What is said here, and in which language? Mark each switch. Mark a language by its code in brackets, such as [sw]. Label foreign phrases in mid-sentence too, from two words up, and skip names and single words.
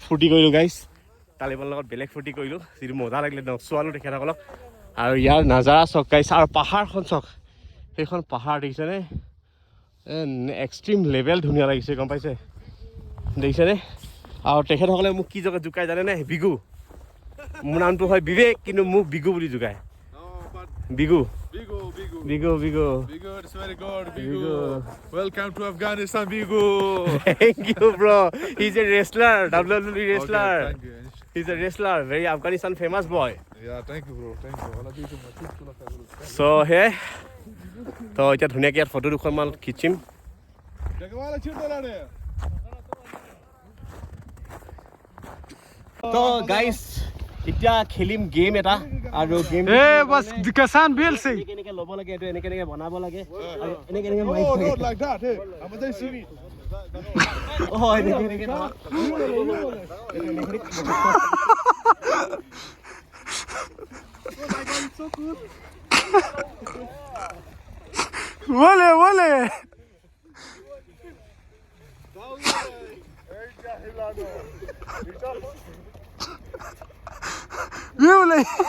[as] ফূৰ্তি কৰিলোঁ গাইজ তালিবানৰ লগত বেলেগ ফূৰ্তি কৰিলোঁ যিটো মজা লাগিলে নচোৱালোঁ তেখেতসকলক আৰু ইয়াৰ নাজাৰা চক গাইছ আৰু পাহাৰখন চক সেইখন পাহাৰ দেখিছেনে [en] extreme level [as] ধুনীয়া লাগিছে গম পাইছে দেখিছেনে আৰু তেখেতসকলে মোক কি জোকাই জানেনে বিগু মোৰ নামটো হয় বিবেক কিন্তু মোক বিগু বুলি জোকায় বিগু Bigo, [en] it's very good, Bigo. Welcome to Afghanistan, Bigo. Thank you, bro. He's a wrestler, WWE wrestler. Okay, thank you. He's a wrestler, very Afghanistan famous boy. Yeah, thank you, bro. Thank you. So, hey. So, [as] এতিয়া ধুনীয়াকৈ ইয়াত ফটো দুখনমান খিচিম তো গাইজ এতিয়া খেলিম গেম এটা আৰু গেম ए बस किसान बेल से এনেকৈ ল'ব লাগে এইটো এনেকৈ বনাব লাগে আৰু এনেকৈ [en] Oh, not like that. Hey, I'm going to see me. [as] এনেকৈ [hi] बोले ये बोले